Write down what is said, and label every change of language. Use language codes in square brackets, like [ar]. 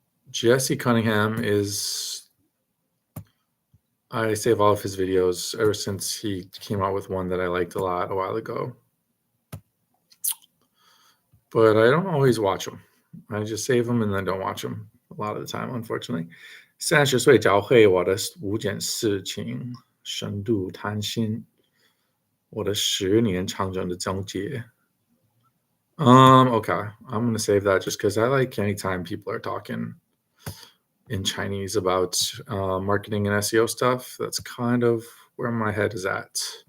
[en] Jesse Cunningham is I save all of his videos ever since he came out with one that I liked a lot a while ago. But I don't always watch them. I just save them and then don't watch them a lot of the time, unfortunately. [zh] 30岁教会我的5件事情，深度谈心，我的10年长征的总结。 [en] Okay. I'm gonna save that just because I like anytime people are talking in Chinese about marketing and SEO stuff. That's kind of where my head is at.